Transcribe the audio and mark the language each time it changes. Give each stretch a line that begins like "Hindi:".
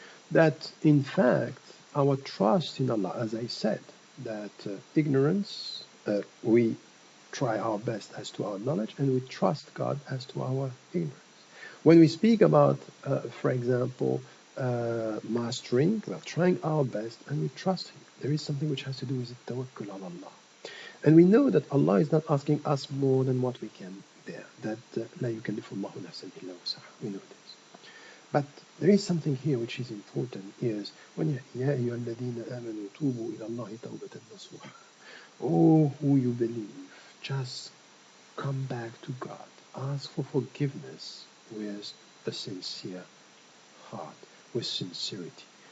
English: That in fact, our trust in Allah, as I said, that ignorance, we try our best as to our knowledge, and we trust God as to our ignorance. When we speak about, for example, mastering, we are trying our best and we trust Him. There is something which has to do with tawakkul on Allah. And we know that Allah is not asking us more than what we can bear.
Arabic: That لا يكلف الله نفسا إلا وسعها.
English: We know this. But there is something here which is important, is when
Arabic: يا أيها الذين آمنوا توبوا إلى الله توبة نصوحا.
English: Oh, who you believe, just come back to God. Ask for forgiveness with a sincere heart, with sincerity.